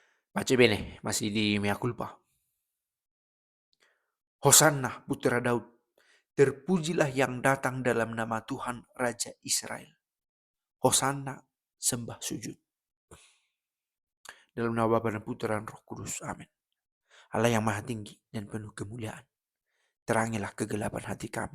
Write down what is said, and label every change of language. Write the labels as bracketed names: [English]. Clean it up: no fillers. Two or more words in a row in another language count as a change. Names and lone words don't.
[Italian] Pace bene, [Indonesian] masih di [Latin] mea culpa. [Indonesian] Hosanna putra Daud. Terpujilah yang datang dalam nama Tuhan Raja Israel. Hosanna, sembah sujud. Dalam nama Bapa dan Putra dan Roh Kudus. Amin. Allah yang maha tinggi dan penuh kemuliaan. Terangilah kegelapan hati kami.